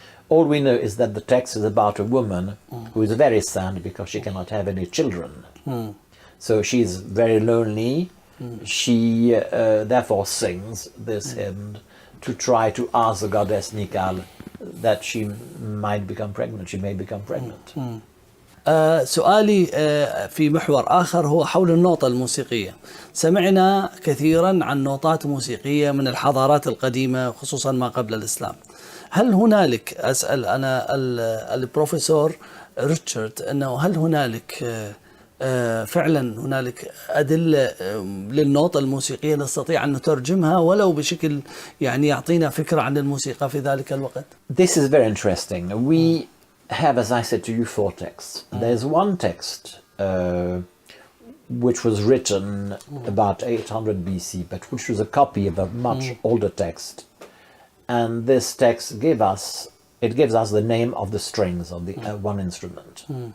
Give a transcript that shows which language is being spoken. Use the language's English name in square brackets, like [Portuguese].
[English] All we know is that the text is about a woman who is very sad because she cannot have any children. So she's very lonely. She therefore sings this hymn to try to ask the goddess Nikal that she might become pregnant. She may become pregnant. [Arabic] سؤالي في محور آخر هو حول النوطة الموسيقية. سمعنا كثيرا عن نوطات موسيقية من الحضارات القديمة خصوصا ما قبل الإسلام. هل هنالك، أسأل أنا البروفيسور ريتشارد، أنه هل هنالك فعلا هنالك أدلة للنوطة الموسيقية نستطيع أن نترجمها ولو بشكل يعطينا فكرة عن الموسيقى في ذلك الوقت؟ [English] This is very interesting. We have, as I said to you, 4 texts. There's one text which was written about 800 BC, but which was a copy of a much older text. And this text gives us the name of the strings of the one instrument.